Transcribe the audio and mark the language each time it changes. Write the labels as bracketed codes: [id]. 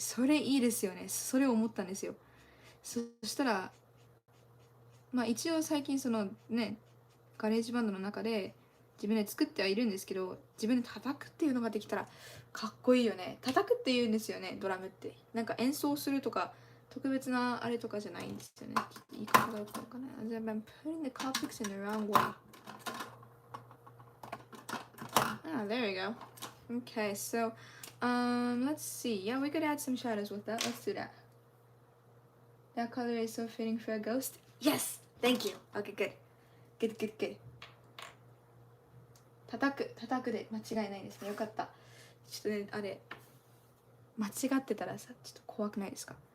[ja] それいいですよね。それを思ったんですよ。そしたらまあ一応最近そのねガレージバンドの中で自分で作ってはいるんですけど、自分で叩くっていうのができたらかっこいいよね。叩くっていうんですよね、ドラムって。なんか演奏するとか特別なあれとかじゃないんですよね。言い方がよくわかんない。 [en] I'm putting the Copics in the wrong way. Ah, there we go. Okay, so let's see. Yeah, we could add some shadows with that. Let's do that. That color is so fitting for a ghost. Yes! Thank you. Okay, good. Good, good, good. [ja] 叩くで間違いないですね。よかった。ちょっとね、あれ間違ってたらさ、ちょっと怖くないですか？